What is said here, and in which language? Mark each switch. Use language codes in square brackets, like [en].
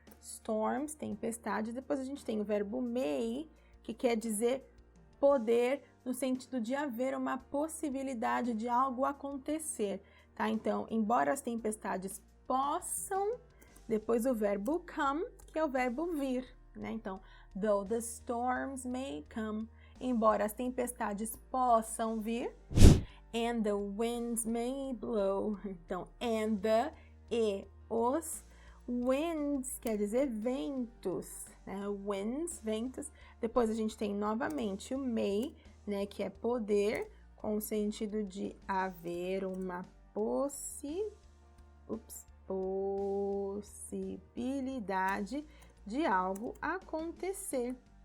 [pt] Storms, tempestades. Depois a gente tem o verbo may, que quer dizer poder, no sentido de haver uma possibilidade de algo acontecer, tá? Então, embora as tempestades possam, depois o verbo come, que é o verbo vir, né? [en] Então, though the storms may come, [pt] embora as tempestades possam vir, [en] and the winds may blow. [pt] Então, and the, e, os, winds quer dizer ventos, né? Winds, ventos. Depois a gente tem novamente o may, né? Que é poder, com o sentido de haver uma possibilidade de algo acontecer.